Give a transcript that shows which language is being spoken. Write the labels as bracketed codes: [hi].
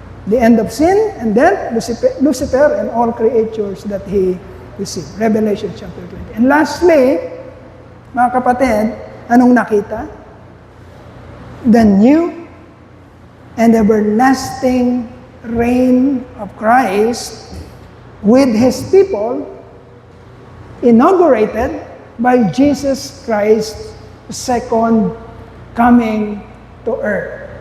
[en] The end of sin and then Lucifer and all creatures that he deceived. Revelation chapter 20. And lastly, [tl] mga kapatid, anong nakita? [en] The new and everlasting reign of Christ with His people inaugurated by Jesus Christ's second coming to earth.